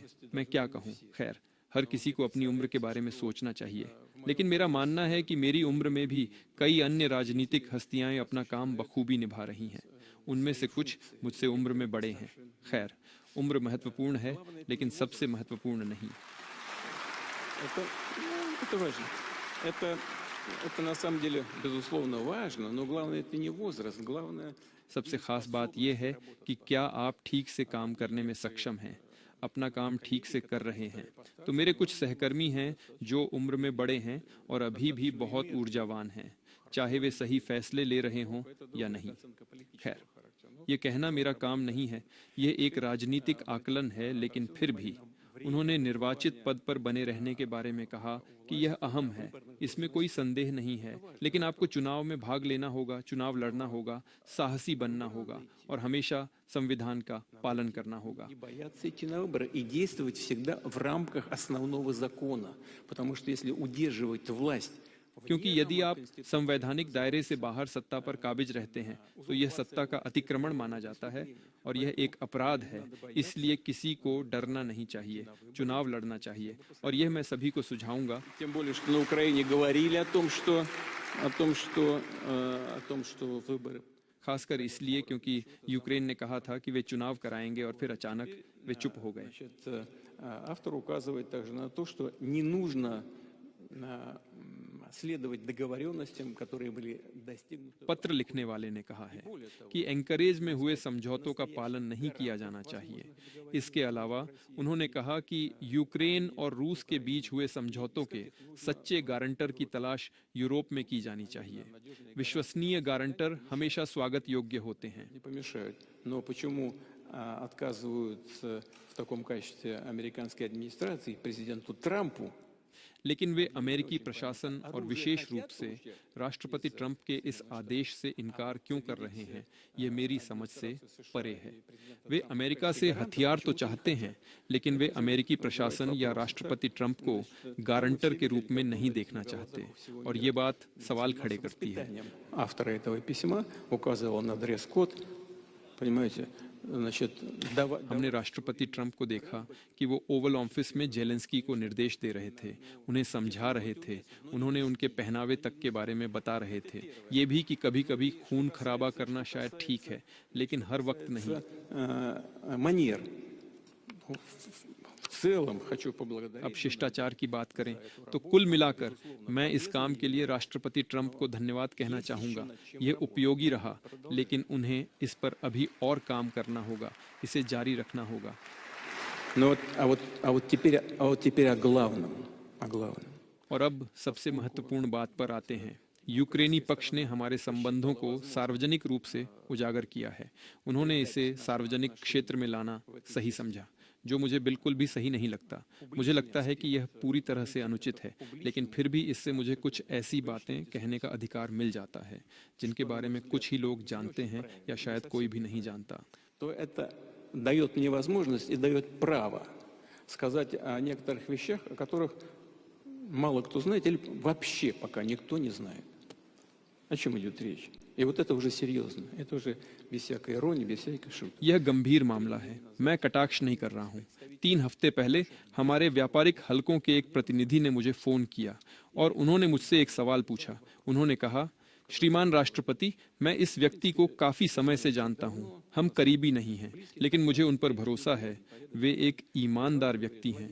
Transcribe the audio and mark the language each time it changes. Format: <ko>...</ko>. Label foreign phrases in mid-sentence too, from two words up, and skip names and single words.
<hi>मैं क्या कहूँ, खैर, हर किसी को अपनी उम्र के बारे में सोचना चाहिए, लेकिन मेरा मानना है कि मेरी उम्र में भी कई अन्य राजनीतिक हस्तियां अपना काम बखूबी निभा रही हैं। उनमें से कुछ मुझसे उम्र में बड़े हैं। खैर, उम्र महत्वपूर्ण है, लेकिन सबसे महत्वपूर्ण नहीं।</hi> <ru>Это важно. Это на самом деле, безусловно, важно, но главное это не возраст, главное</ru> <hi>सबसे खास बात यह है कि क्या आप ठीक से काम करने में सक्षम हैं, अपना काम ठीक से कर रहे हैं। तो मेरे कुछ सहकर्मी हैं जो उम्र में बड़े हैं और अभी भी बहुत ऊर्जावान हैं, चाहे वे सही फैसले ले रहे हों या नहीं। खैर, ये कहना मेरा काम नहीं है, ये एक राजनीतिक आकलन है, लेकिन फिर भी उन्होंने निर्वाचित पद पर बने रहने के बारे में कहा कि यह अहम है, इसमें कोई संदेह नहीं है, लेकिन आपको चुनाव में भाग लेना होगा, चुनाव लड़ना होगा, साहसी बनना होगा और हमेशा संविधान का पालन करना होगा।</hi> <ru>не бояться идти на выборы и действовать всегда в рамках основного закона, потому что если удерживать власть</ru> <hi>क्योंकि यदि आप संवैधानिक दायरे से बाहर सत्ता पर काबिज रहते हैं तो यह सत्ता का अतिक्रमण माना जाता है और यह एक अपराध है। इसलिए किसी को डरना नहीं चाहिए, चुनाव लड़ना चाहिए, और यह मैं सभी को सुझाऊंगा।</hi> <ru>тем более что на Украине говорили о том, что выборы</ru> <hi>खासकर इसलिए क्योंकि यूक्रेन ने कहा था कि वे चुनाव कराएंगे और फिर अचानक वे चुप हो गए।</hi> <ru>Автор указывает также на то, что не нужно следовать договоренностям, которые были достигнуты.</ru> <hi>पत्र लिखने वाले ने कहा है कि एंकरेज में हुए समझौतों का पालन नहीं किया जाना चाहिए। इसके अलावा उन्होंने कहा कि यूक्रेन और रूस के बीच हुए समझौतों के सच्चे गारंटर की तलाश यूरोप में की जानी चाहिए। विश्वसनीय गारंटर हमेशा स्वागत योग्य होते हैं।</hi> <ru>Не помешают. Но почему отказываются в таком качестве американской администрации президенту Трампу?</ru> <hi>लेकिन वे अमेरिकी प्रशासन और विशेष रूप से राष्ट्रपति ट्रंप के इस आदेश से इनकार क्यों कर रहे हैं, ये मेरी समझ से परे है। वे अमेरिका से हथियार तो चाहते हैं, लेकिन वे अमेरिकी प्रशासन या राष्ट्रपति ट्रंप को गारंटर के रूप में नहीं देखना चाहते, और ये बात सवाल खड़े करती है।</hi> <ru>Автора этого письма указывал на дресс-код, понимаете, значит,</ru> <hi>हमने राष्ट्रपति ट्रंप को देखा कि वो ओवल ऑफिस में जेलेंस्की को निर्देश दे रहे थे, उन्हें समझा रहे थे, उन्होंने उनके पहनावे तक के बारे में बता रहे थे, ये भी कि कभी-कभी खून खराबा करना शायद ठीक है, लेकिन हर वक्त नहीं।</hi> <ru>манер. В целом хочу поблагодарить.</ru> <hi>अब शिष्टाचार की बात करें तो कुल मिलाकर मैं इस काम के लिए राष्ट्रपति ट्रंप को धन्यवाद कहना चाहूंगा। यह उपयोगी रहा, लेकिन उन्हें इस पर अभी और काम करना होगा, इसे जारी रखना होगा।</hi> <ru>Но вот теперь о главном.</ru> <hi>और अब सबसे महत्वपूर्ण बात पर आते हैं। यूक्रेनी पक्ष ने हमारे संबंधों को सार्वजनिक रूप से उजागर किया है। उन्होंने इसे सार्वजनिक क्षेत्र में लाना सही समझा, जो मुझे बिल्कुल भी सही नहीं लगता। मुझे लगता है कि यह पूरी तरह से अनुचित है, लेकिन फिर भी इससे मुझे कुछ ऐसी बातें कहने का अधिकार मिल जाता है जिनके बारे में कुछ ही लोग जानते हैं या शायद कोई भी नहीं जानता।</hi> <ru>То это дает мне возможность и дает право сказать о некоторых вещах, о которых мало кто знает или вообще пока никто не знает. О чем идет речь? И вот это уже серьезно, это уже без всякой иронии, без всякой шутки.</ru> <hi>यह गंभीर मामला है, मैं कटाक्ष नहीं कर रहा हूँ। 3 हफ्ते पहले हमारे व्यापारिक हलकों के एक प्रतिनिधि ने मुझे फोन किया और उन्होंने मुझसे एक सवाल पूछा। उन्होंने कहा, श्रीमान राष्ट्रपति, मैं इस व्यक्ति को काफी समय से जानता हूँ, हम करीबी नहीं हैं, लेकिन मुझे उन पर भरोसा है, वे एक ईमानदार व्यक्ति हैं।</hi>